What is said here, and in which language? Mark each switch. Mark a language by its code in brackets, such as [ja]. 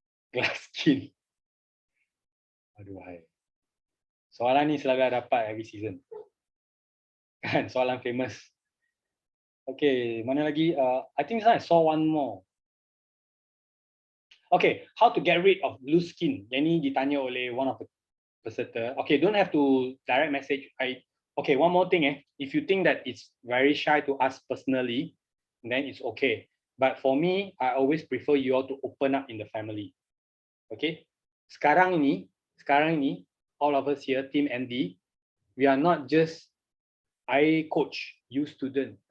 [ms] Glass skin. Aduh hai. Soalan ni selalu dapat every season. Kan, soalan famous. [en] Okay, mana lagi? I think I saw one more. Okay, how to get rid of loose skin? [ms] Yang ni ditanya oleh one of the peserta. [en] Okay, don't have to direct message. Okay, one more thing. If you think that it's very shy to ask personally, then it's okay. But for me, I always prefer you all to open up in the family. Okay, sekarang ini, all of us here, Team ND, we are not just I coach, you student.